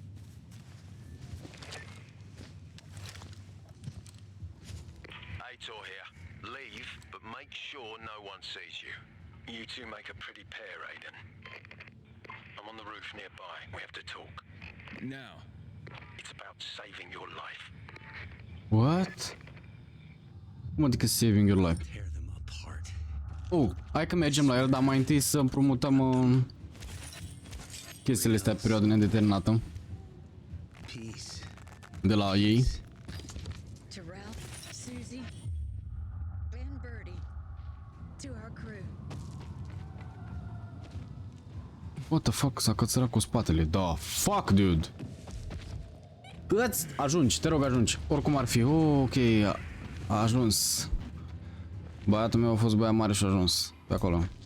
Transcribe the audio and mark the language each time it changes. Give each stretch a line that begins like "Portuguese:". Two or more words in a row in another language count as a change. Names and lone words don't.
English: Aitor here. Leave, but make sure no one sees you. You two make a pretty pair, Aiden. I'm on the roof nearby. We have to talk. Now. It's about saving your life. What?
Romanian: Cum adică
English: saving your life? Tear them apart.
Romanian: Oh, hai că mergem la el, dar mai întâi să împrumutăm chestiile astea pe perioadă nedeterminată. De la ei.
English: To Ralph, Susie, and Birdie, to our crew. What the fuck,
Romanian: s-a cățărat cu spatele. Da,
English: fuck, dude.
Romanian: Ajungi, te rog, ajungi. Oricum ar fi. Ok, a ajuns. Băiatul meu a fost băiat mare și a ajuns pe acolo.